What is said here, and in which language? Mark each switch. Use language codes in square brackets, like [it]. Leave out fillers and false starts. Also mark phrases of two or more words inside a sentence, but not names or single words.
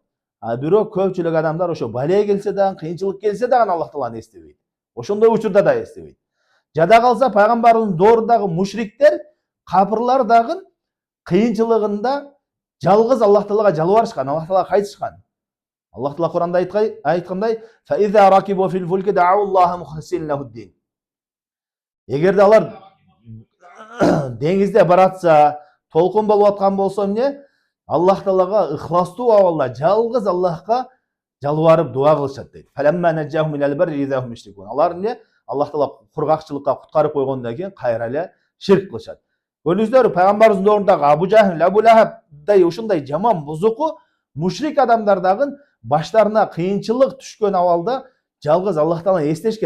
[ky] Бирок көпчүлүк адамдар ошо бале келсе дагы, кыйынчылык келсе дагы Аллах Тааланы эстебейт. Ошондой учурда да эстебейт. Жада калса пайгамбарыбыздын доорундағы мушриктер, капырлар дагы кыйынчылыгында жалгыз Аллах Таалага жалбарышкан, Аллах Таалага кайтышкан. Аллах Таала Куранда айткандай: [ar] "فإذا ركبوا في الفلك دعوا الله مخلصين له الدين". [ky] Эгерде алар деңизде баратса, толкун болуп аткан болсо эмне? Аллах Таалага ыхластуу абалда жалгыз Аллахка жалбарып дуа кылышат дейт. [ar] فلما نجاهم إلى البر إذا هم يشركون. [ky] Алар эмне? Аллах Таала кургакчылыкка куткарып койгондон кийин кайра эле ширк кылышат. Көрдүңүздөр, пайгамбарыбыздын доорундағы Абу Жахил, Абу Лахабдай ушундай жаман бузуку мушрик адамдар дагы баштарына кыйынчылык түшкөн абалда жалгыз Аллах Тааланы эстешкен.